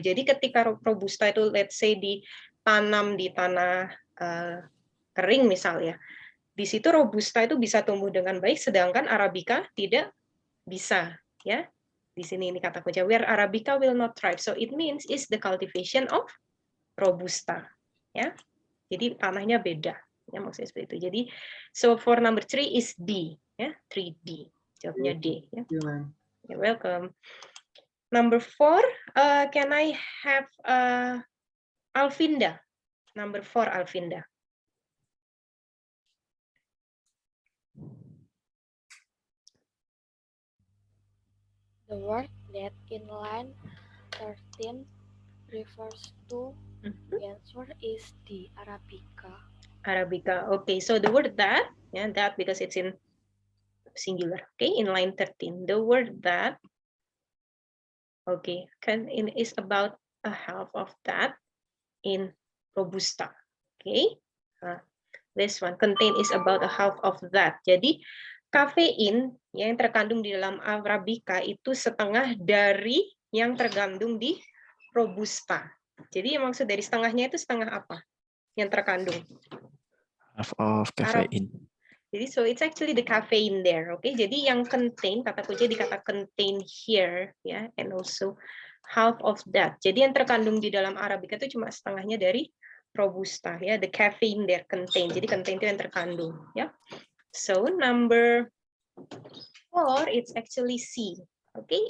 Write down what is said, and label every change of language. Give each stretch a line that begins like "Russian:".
Indonesian: Jadi ketika Robusta itu
English: let's say
Indonesian: ditanam di tanah kering misalnya, di situ Robusta itu bisa tumbuh dengan baik, sedangkan Arabica tidak bisa. Ya, di sini ini kata kunci
English: where Arabica will not thrive. So it means is the cultivation of Robusta.
Indonesian: Ya, jadi tanahnya beda. Ya, maksudnya seperti itu. Jadi
English: so for number 3 is D.
Indonesian: Ya, 3D. Jawabnya D. Ya.
English: You're welcome. Number 4, can I have Alvinda? Number 4, Alvinda. The word that in line 13 refers to the answer is the Arabica. Arabica. Okay, so the word that, yeah, that because it's in singular. Okay, in line 13, the word that, okay, is about a half of that in Robusta. Okay, this one contain is about a half of that.
Indonesian: Jadi kafein yang terkandung di dalam Arabica itu setengah dari yang terkandung di Robusta. Jadi yang maksud dari setengahnya itu setengah apa yang terkandung?
English: Half of caffeine. Jadi so it's actually the caffeine there, okay?
Indonesian: Jadi yang contain, kata kunci di kata contain
English: here, ya, and also half of that.
Indonesian: Jadi yang terkandung di dalam Arabica itu cuma setengahnya dari Robusta, ya,
English: the caffeine there contain.
Indonesian: Jadi contain itu yang terkandung, ya.
English: So number 4, it's actually C, okay?